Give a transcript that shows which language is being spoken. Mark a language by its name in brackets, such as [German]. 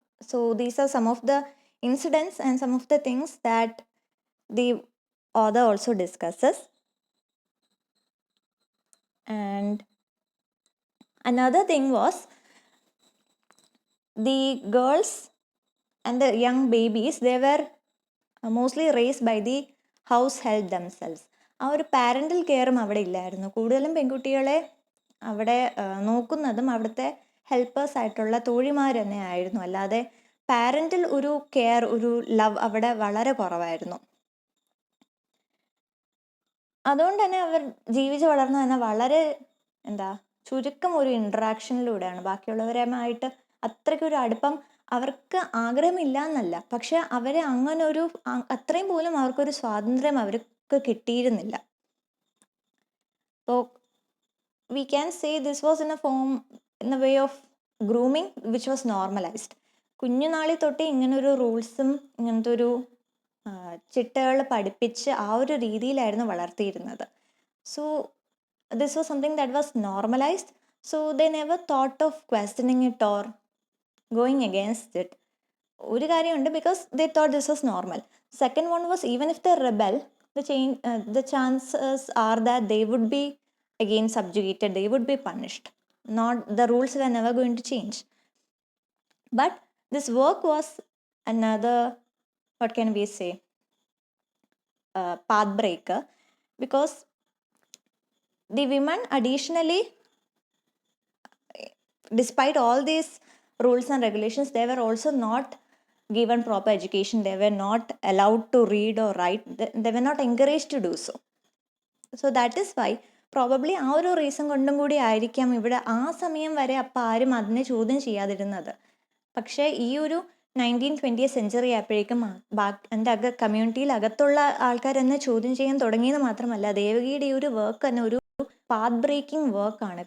[English] So these are some of the incidents and some of the things that the author also discusses. And another thing was the girls and the young babies, they were mostly raised by the house help themselves. [Malayalam] ആ ഒരു parental കെയറും അവിടെ ഇല്ലായിരുന്നു. കൂടുതലും പെൺകുട്ടികളെ അവിടെ നോക്കുന്നതും അവിടുത്തെ helpers ആയിട്ടുള്ള തോഴിമാർ തന്നെ ആയിരുന്നു. അല്ലാതെ പാരൻ്റൽ ഒരു കെയർ, ഒരു ലവ് അവിടെ വളരെ കുറവായിരുന്നു. അതുകൊണ്ട് തന്നെ അവർ ജീവിച്ച് വളർന്നു തന്നെ വളരെ ചുരുക്കം ഒരു ഇൻട്രാക്ഷനിലൂടെയാണ്. ബാക്കിയുള്ളവരുമായിട്ട് അത്രയ്ക്കൊരു അടുപ്പം അവർക്ക് ആഗ്രഹമില്ല എന്നല്ല, പക്ഷെ അവരെ അങ്ങനൊരു അത്രയും പോലും അവർക്കൊരു സ്വാതന്ത്ര്യം അവർക്ക് കിട്ടിയിരുന്നില്ല. അപ്പോൾ [English] we can say this was in a way of grooming which was normalized. [Malayalam] കുഞ്ഞുനാളിൽ തൊട്ടേ ഇങ്ങനൊരു റൂൾസും ഇങ്ങനത്തെ ഒരു ചിട്ടകൾ പഠിപ്പിച്ച് ആ ഒരു രീതിയിലായിരുന്നു വളർത്തിയിരുന്നത്. [English] So this was something that was normalized, so they never thought of questioning it or going against it. [Malayalam] ഒരു കാര്യമുണ്ട്, [English] because they thought this was normal. Second one was, even if they rebel, the chances are that they would be again subjugated, they would be punished. The rules were never going to change. But this work was another, what can we say, path breaker, because the women additionally, despite all these rules and regulations, they were also not given proper education. They were not allowed to read or write. They were not encouraged to do so. So that is why probably [Malayalam] ആ ഒരു reason കൊണ്ടും കൂടി ആയിരിക്കാം ഇവിടെ ആ സമയം വരെ അപ്പം ആരും അതിനെ ചോദ്യം ചെയ്യാതിരുന്നത്. പക്ഷേ ഈ ഒരു 1920th സെഞ്ചുറി ആയപ്പോഴേക്കും എൻ്റെ കമ്മ്യൂണിറ്റിയിൽ അകത്തുള്ള ആൾക്കാർ തന്നെ ചോദ്യം ചെയ്യാൻ തുടങ്ങിയത് മാത്രമല്ല, ദേവകിയുടെ ഈ ഒരു വർക്ക് തന്നെ ഒരു പാത്ത് ബ്രേക്കിംഗ് വർക്കാണ്.